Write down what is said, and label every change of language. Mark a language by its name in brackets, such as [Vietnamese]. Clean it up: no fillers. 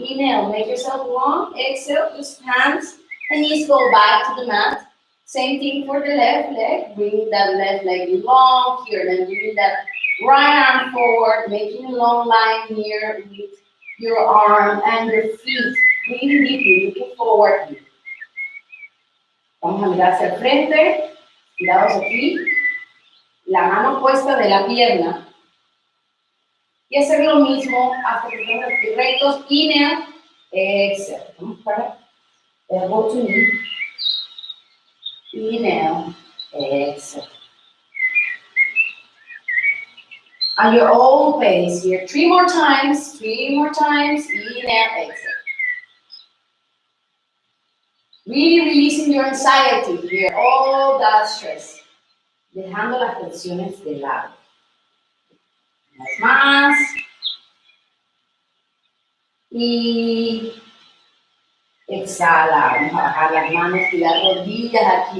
[English] Inhale, make yourself long. Exhale, just hands and knees go back to the mat. Same thing for the left leg. Bring that left leg long here. Then bring that right arm forward, making a long line here with your arm and your feet. Breathing deeply, looking forward here. [Spanish] Vamos a mirar hacia el frente. Tirados aquí. La mano puesta de la pierna. Y hacer lo mismo hasta que estemos aquí rectos. [English] Inhale, exhale. [Spanish] Vamos para [English] elbow to knee. Inhale, exhale. At your own pace here. 3 more times. 3 more times. Inhale, exhale. Really releasing your anxiety here. All that stress. [Spanish] Dejando las tensiones de lado. Una vez más. Y exhala. Vamos a bajar las manos y las rodillas aquí.